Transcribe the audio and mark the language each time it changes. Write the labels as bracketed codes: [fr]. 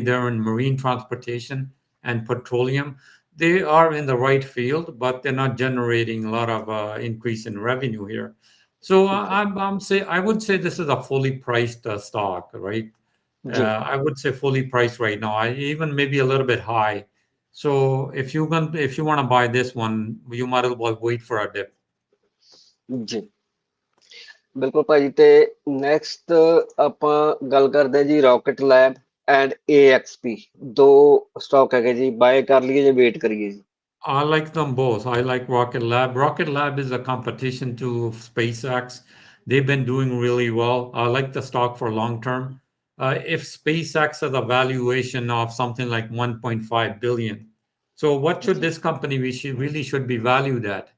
[en] They're in marine transportation and petroleum. They are in the right field, but they're not generating a lot of increase in revenue here. So I would say this is a fully priced stock, right? I would say fully priced right now. Even maybe a little bit high. So if you want to buy this one, you might as well wait for a dip. [pa] ਜੀ ਬਿਲਕੁਲ ਭਾਜੀ। ਤੇ next ਆਪਾਂ ਗੱਲ ਕਰਦੇ ਜੀ rocket lab and AXP, ਦੋ stock ਹੈਗੇ ਜੀ। ਬਾਏ ਕਰ ਲਈਏ ਜਾਂ ਵੇਟ ਕਰੀਏ ਜੀ? [en] I like them both. I like Rocket Lab. Rocket Lab is a competition to SpaceX. They've been doing really well. I like the stock for long term. If SpaceX has a valuation of something like 1.5 billion, so what should this company really should be valued at?